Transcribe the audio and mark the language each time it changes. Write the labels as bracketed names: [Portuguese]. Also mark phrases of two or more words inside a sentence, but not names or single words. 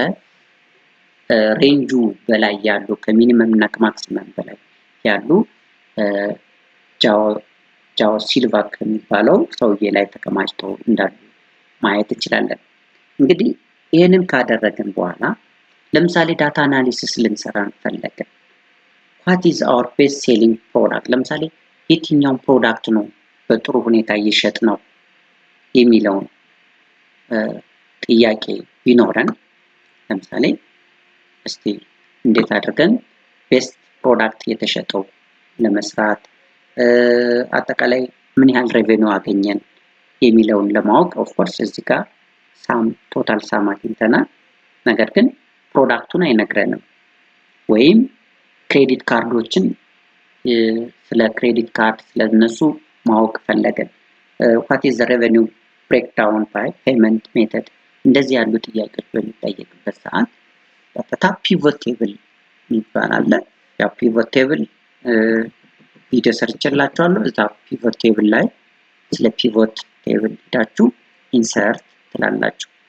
[Amharic] ከሬንጁ በላይ ያሉ ከሚኒመም እና ከማክሲመም በላይ ያሉ ጃኦ ሲልቫ ከሚባለው ሰውዬ ላይ ተከማችተው እንዳሉ ማየት እንችላለን። እንግዲህ ይሄንን ካደረግን በኋላ ለምሳሌ [English] data analysis [Amharic] ልንሰራ እንፈልጋለን። [English] what is our best selling product? [Amharic] ለምሳሌ የትኛው ፕሮዳክት ነው በጥሩ ሁኔታ እየሸጥ ነው የሚለውን ጥያቄ ቢኖረን ለምሳሌ እስቲ እንዴት አድርገን [English] best product [Amharic] የተሸጠው ለመስራት አጠቃላይ ምን ያህል ሬቬኒው አገኘን የሚለውን ለማወቅ [English] of course [Amharic] እዚህ ጋር [English] sum total sum [Amharic] አግኝተናል። ነገር ግን ፕሮዳክቱን አይነግረንም። ወይም ክሬዲት ካርዶችን ስለ ክሬዲት ካርድ ስለነሱ ማወቅ ፈለገን [English] what is the revenue breakdown by payment method [Amharic] እንደዚህ ያሉ ጥያቄዎች በሚጠየቅበት ሰዓት ቀጥታ [English] pivot table [Amharic] ይባላል። ያ [English] pivot table video [Amharic] ሰርችላችኋለሁ። እዛ [English] pivot table [Amharic] ላይ ስለ [English] pivot table [Amharic] ሄዳችሁ ኢንሰርት ትላላችሁ።